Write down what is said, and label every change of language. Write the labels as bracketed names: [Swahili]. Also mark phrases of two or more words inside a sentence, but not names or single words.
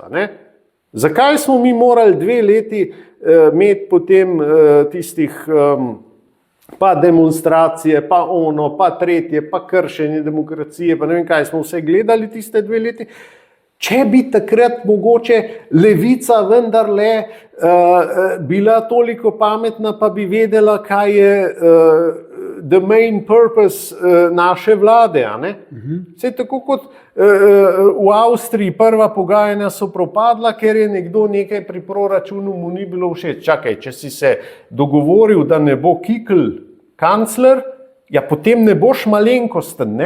[Slovenian] Zakaj smo mi morali 2 leti imeti potem tistih pa demonstracije, pa ono, pa tretje, pa kršenje demokracije, pa ne vem kaj, smo vse gledali tiste 2 leti. Če bi takrat mogoče Levica vendarle bila toliko pametna, pa bi vedela, kaj je [English] the main purpose [Slovenian] naše vlade. Saj tako kot v Avstriji prva pogajanja so propadla, ker je nekdo nekaj pri proračunu mu ni bilo všeč. Čakaj, če si se dogovoril, da ne bo Kikl kancler, ja potem ne boš malenkosten, ne?